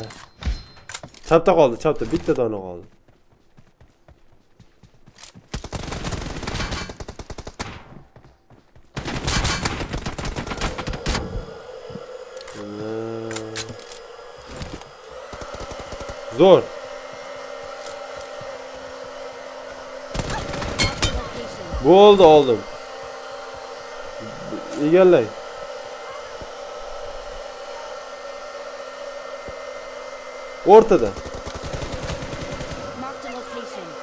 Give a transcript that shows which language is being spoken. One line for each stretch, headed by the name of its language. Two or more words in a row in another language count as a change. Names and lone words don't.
Uzbek: Chapda qoldi, chapda bitta dona qoldi. Zo'r.
English: Mark the location.
Uzbek: Bo'ldi, oldim. Egallang. O'rtada.
English: Mark the location.